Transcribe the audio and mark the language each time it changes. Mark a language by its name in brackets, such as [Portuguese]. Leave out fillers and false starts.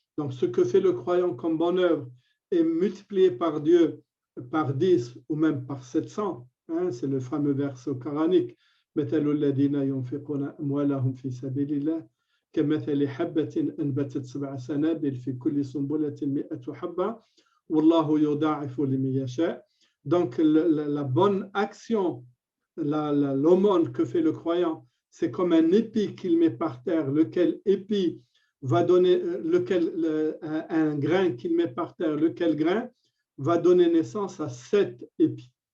[French] Donc ce que fait le croyant comme bonne œuvre est multiplié par Dieu par 10 ou même par 700. Hein, c'est le fameux verset coranique. [Arabic] مثل الذين ينفقون أموالهم في سبيل الله كمثل حبة أنبتت 7 سنابل في كل سنبلة 100 حبة والله يضاعف لمن يشاء. [French] Donc la bonne action, l'aumône que fait le croyant, c'est comme un épi qu'il met par terre, lequel épi va donner, un grain qu'il met par terre, lequel grain va donner naissance à 7 épis.